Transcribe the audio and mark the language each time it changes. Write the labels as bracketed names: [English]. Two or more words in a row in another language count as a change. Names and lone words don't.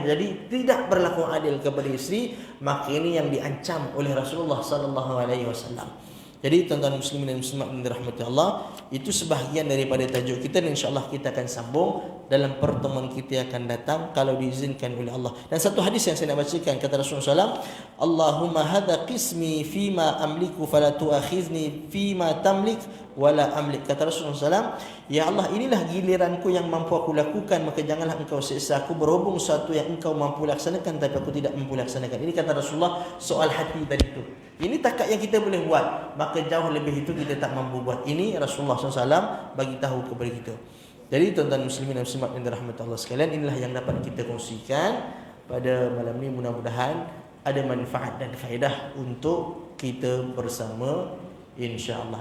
[Malay] Jadi tidak berlaku adil kepada isteri. Maka ini yang diancam oleh Rasulullah [Arabic] صلى الله عليه وسلم. [Malay] Jadi tuan-tuan muslimin dan muslimat yang dirahmati Allah, itu sebahagian daripada tajuk kita dan [Arabic] إن شاء الله [Malay] kita akan sambung dalam pertemuan kita yang akan datang kalau diizinkan oleh Allah. Dan satu hadis yang saya nak bacakan, kata Rasulullah SAW, [Arabic] اللهم هذا قسمي فيما أملك فلا تؤاخذني فيما تملك ولا أملك. [Malay] Kata Rasulullah SAW, ya Allah, inilah giliranku yang mampu aku lakukan, maka janganlah engkau siksa aku berhubung sesuatu yang engkau mampu laksanakan tapi aku tidak mampu laksanakan. Ini kata Rasulullah soal hati tadi itu. Ini takat yang kita boleh buat, maka jauh lebih itu kita tak mampu buat. Ini Rasulullah SAW bagi tahu kepada kita. Jadi tuan-tuan muslimin dan muslimat yang dirahmati Allah sekalian, inilah yang dapat kita kongsikan pada malam ini. Mudah-mudahan ada manfaat dan faedah untuk kita bersama, [Arabic] إن شاء الله.